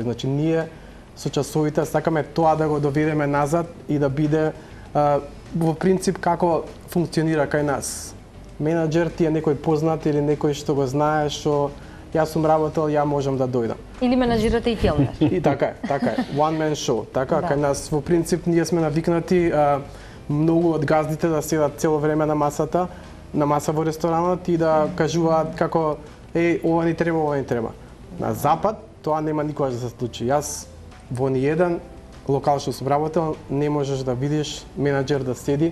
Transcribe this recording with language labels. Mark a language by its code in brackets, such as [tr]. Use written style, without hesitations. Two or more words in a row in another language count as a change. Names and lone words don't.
[mk] Значи ние со часовите сакаме тоа да го доведеме назад и да биде во принцип како функционира кај нас. Менаџер ти е некој познат или некој што го знае, што јас сум работел, ја можам да дојдам. Или менаџирате и келнер. И така е. [en] One man show. [mk] Така, кај нас во принцип ние сме навикнати многу од газдите да седат цело време на маса во ресторанот и да кажуваат како ова ни треба. На запад тоа нема никогаш да се случи. Јас во ниеден локал што сум работел, не можеш да видиш менаџер да седи.